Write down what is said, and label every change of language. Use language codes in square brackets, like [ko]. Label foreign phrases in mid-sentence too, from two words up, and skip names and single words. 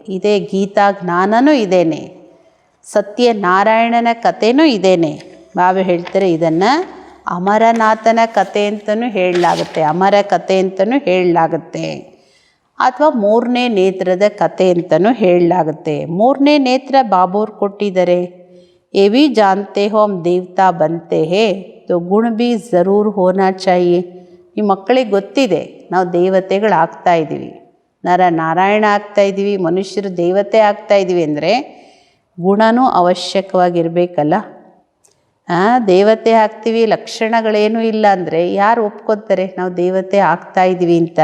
[kn] ಇದೇ ಗೀತಾ ಜ್ಞಾನನೂ ಇದೇನೆ, ಸತ್ಯನಾರಾಯಣನ ಕಥೆನೂ ಇದೇನೆ. ಬಾಬಾ ಹೇಳ್ತಾರೆ ಇದನ್ನು ಅಮರನಾಥನ ಕತೆ ಅಂತಲೂ ಹೇಳಲಾಗುತ್ತೆ, ಅಮರ ಕತೆ ಅಂತಲೂ ಹೇಳಲಾಗುತ್ತೆ, ಅಥವಾ 3ನೇ ನೇತ್ರದ ಕತೆ ಅಂತಲೂ ಹೇಳಲಾಗುತ್ತೆ. 3ನೇ ನೇತ್ರ ಬಾಬೋರು ಕೊಟ್ಟಿದ್ದಾರೆ. [hi] ये भी जानते हो हम देवता बनते हैं तो गुण भी ज़रूर होना चाहिए. [kn] ಈ ಮಕ್ಕಳಿಗೆ ಗೊತ್ತಿದೆ ನಾವು ದೇವತೆಗಳಾಗ್ತಾ ಇದ್ದೀವಿ, ನರ ನಾರಾಯಣ ಆಗ್ತಾ ಇದ್ದೀವಿ, ಮನುಷ್ಯರು ದೇವತೆ ಆಗ್ತಾ ಇದ್ದೀವಿ ಅಂದರೆ ಗುಣನೂ ಅವಶ್ಯಕವಾಗಿರಬೇಕಲ್ಲ. ದೇವತೆ ಆಗ್ತೀವಿ, ಲಕ್ಷಣಗಳೇನೂ ಇಲ್ಲ ಅಂದರೆ ಯಾರು ಒಪ್ಕೊತಾರೆ ನಾವು ದೇವತೆ ಆಗ್ತಾ ಇದ್ದೀವಿ ಅಂತ.